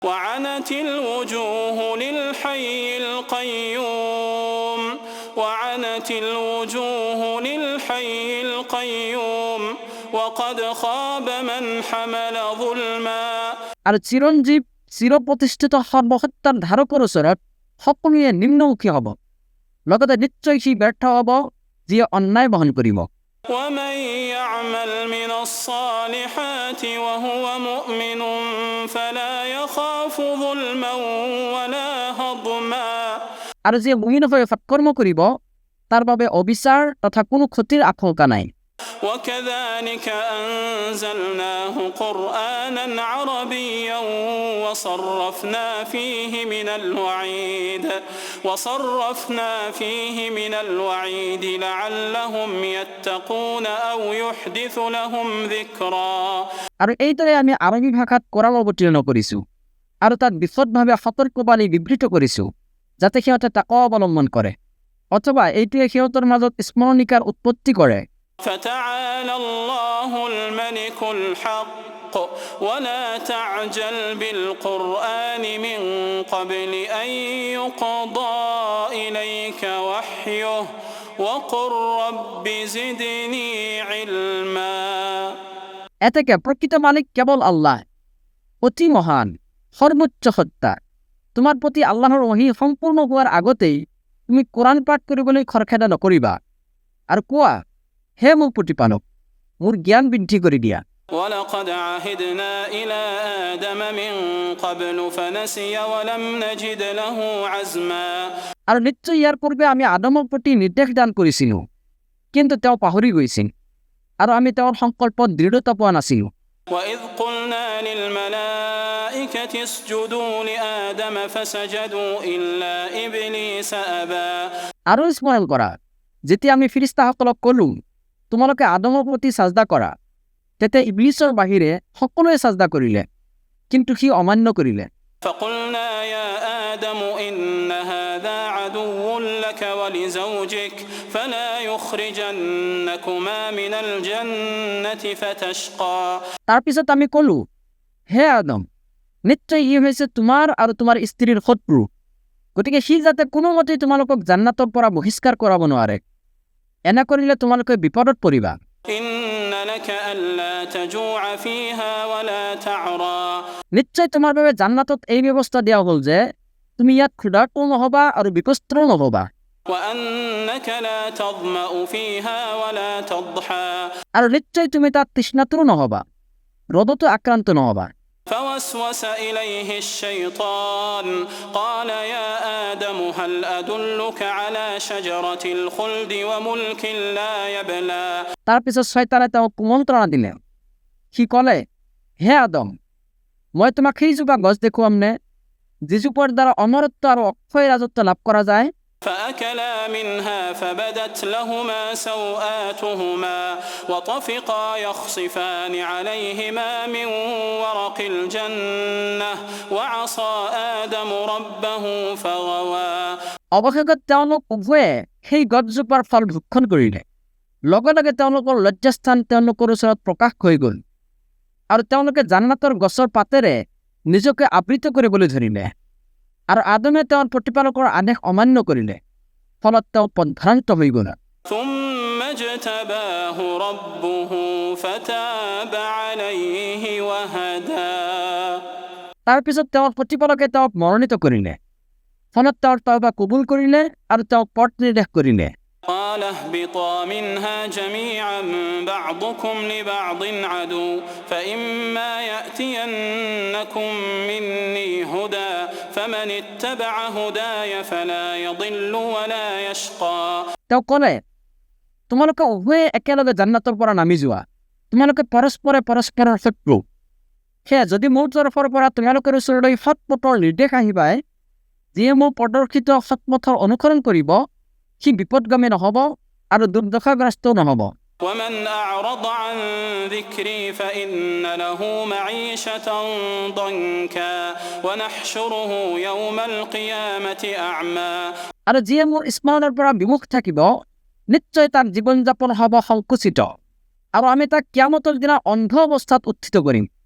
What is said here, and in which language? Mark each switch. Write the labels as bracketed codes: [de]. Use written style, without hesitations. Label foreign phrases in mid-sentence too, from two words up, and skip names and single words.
[ar] وعنت الوجوه للحي القيوم وعنت الوجوه للحي القيوم وقد خاب من حمل ظلما [as] আর চিরঞ্জীব চিরপ্রতিষ্ঠিত সর্বসত্তাৰ ধাৰকৰ ওচৰত সকলোৱে নিম্নমুখী হ'ব, লগতে নিশ্চয় সি ব্যৰ্থ হ'ব যিয়ে অন্যায় বহন কৰিব। [ar] ومن يعمل من الصالحات وهو مؤمن فلا يخاف ظلما ولا هضما [as] আৰু যিয়ে মুমিন হৈ সৎকৰ্ম কৰিব তাৰ বাবে অবিচাৰ তথা কোনো ক্ষতিৰ আশংকা নাই। [ar] وكذلك أنزلناه قرآنا عربيا وصرفنا فيه من الوعيد لعلهم يتقون أو يحدث لهم ذكرا [as] আৰু এইদৰে আমি আৰবী ভাষাত কোৰাণ অৱতীৰ্ণ কৰিছোঁ আৰু তাত বিশদভাৱে সতৰ্কবাণী বিবৃত কৰিছোঁ যাতে সিহঁতে তাকৱা অৱলম্বন কৰে অথবা এইটোৱে সিহঁতৰ মাজত স্মৰণিকাৰ উৎপত্তি কৰে। [ar] فتعالى الله الملك الحق ولا تعجل بالقرآن من قبل أن يقضى إليك وحيه وقل رب زدني علما [as] এতেকে প্ৰকৃত মালিক কেৱল আল্লাহ, অতি মহান, সৰ্বোচ্চ সত্তা। তোমাৰ প্ৰতি আল্লাহৰ ওহী সম্পূৰ্ণ হোৱাৰ আগতেই তুমি কোৰাণ পাঠ কৰিবলৈ খৰখেদা নকৰিবা আৰু কোৱা, হে মোৰ প্ৰতিপালক, মোৰ জ্ঞান বৃদ্ধি কৰি দিয়া। [ar] ولقد عهدنا إلى آدم من قبل فنسي ولم نجد له عزما [as] আৰু নিশ্চয় ইয়াৰ পূৰ্বে আমি আদমৰ প্ৰতি নিৰ্দেশ দান কৰিছিলোঁ, কিন্তু তেওঁ পাহৰি গৈছিল আৰু আমি তেওঁৰ সংকল্পত দৃঢ়তা পোৱা নাছিলোঁ। [ar] وإذ قلنا للملائكة اسجدوا لآدم فسجدوا إلا إبليس أبى [as] আৰু স্মৰণ কৰা, যেতিয়া আমি ফিৰিস্তাসকলক ক'লো তোমালোকে আদমৰ প্ৰতি সাজদা কৰা, তেতিয়া ইবলিছৰ বাহিৰে সকলোৱে সাজদা কৰিলে, কিন্তু সি অমান্য কৰিলে। [ar] فقلنا يا آدم إن هذا عدو لك ولزوجك فلا يخرجنكما من الجنة فتشقى [as] তাৰপিছত আমি ক'লো, হে আদম, নিশ্চয় ই হৈছে তোমাৰ আৰু তোমাৰ স্ত্ৰীৰ শত্ৰু, গতিকে সি যাতে কোনোমতেই তোমালোকক জান্নাতৰ পৰা বহিষ্কাৰ কৰাব নোৱাৰে, এনে কৰিলে তোমালোকে বিপদত পৰিবা। [ar] إن لك ألا تجوع فيها ولا تعرى [as] নিশ্চয় তোমাৰ বাবে জান্নাতত এই ব্যৱস্থা দিয়া হ'ল যে তুমি ইয়াত ক্ষুধাৰ্তও নহবা আৰু বিপস্ত্ৰও নহবা, [ar] وأنك لا تظمأ فيها ولا تضحى [as] আৰু নিশ্চয় তুমি তাত তৃষ্ণাতুৰো নহবা, ৰ'দতো আক্ৰান্ত নহবা। [ar] فوسوس إليه الشيطان قال يا آدم هل أدلك على شجرة الخلد وملك لا يبلى [as] তাৰপিছত শয়তানে তেওঁক কুমন্ত্ৰণা দিলে। সি ক'লে, হে আদম, মই তোমাক সেইজোপা গছ দেখুৱামনে যিজোপাৰ দ্বাৰা অমৰত্ব আৰু অক্ষয় ৰাজত্ব লাভ কৰা যায়। [ar] فأكلا منها فبدت لهما سوآتهما وطفقا يخصفان عليهما من ورق الجنة وعصى آدم ربه فغوى [as] অৱশেষত তেওঁলোক উভয়ে সেই গছজোপাৰ ফল ভক্ষণ কৰিলে। লগে লগে তেওঁলোকৰ লজ্জাস্থান তেওঁলোকৰ ওচৰত প্ৰকাশ হৈ গ'ল আৰু তেওঁলোকে জান্নাতৰ গছৰ পাতেৰে নিজকে আবৃত কৰিবলৈ ধৰিলে আৰু আদমে তেওঁৰ প্ৰতিপালকৰ আদেশ অমান্য কৰিলে, ফলত তেওঁ পথভ্ৰান্ত হৈ গ'ল। [ar] ثم اجتباه ربه فتاب عليه وهدى [as] তাৰপিছত তেওঁৰ প্ৰতিপালকে তেওঁক মনোনীত কৰিলে, ফলত তেওঁৰ তওবা কবুল কৰিলে আৰু তেওঁক পথ নিৰ্দেশ কৰিলে। [ar] قال اهبطا منها جميعا بعضكم لبعض عدو فإما يأتينكم مني هدى فمن اتبع هداي فلا يضل ولا يشقى [as] তেওঁ ক'লে, তোমালোকে উভয়ে একেলগে জান্নাতৰ পৰা নামি যোৱা, তোমালোকে পৰস্পৰে পৰস্পৰৰ শত্ৰু, সেয়া যদি মোৰ তৰফৰ পৰা তোমালোকৰ ওচৰলৈ সৎ পথৰ নিৰ্দেশ আহিবাই, যিয়ে মোৰ প্ৰদৰ্শিত সৎ পথৰ অনুসৰণ কৰিব, সি বিপদগামী নহ'ব আৰু দুৰ্দশাগ্ৰস্তও নহ'ব। [ar] ومن أعرض عن ذكري فإن له معيشة ضنكا ونحشره يوم القيامة أعمى [as] আৰু যিয়ে মোৰ স্মৰণৰ পৰা বিমুখ থাকিব, নিশ্চয় তাৰ জীৱন যাপন হ'ব সংকুচিত আৰু আমি তাক কিয়ামতৰ দিনা অন্ধ অৱস্থাত উত্থিত কৰিম।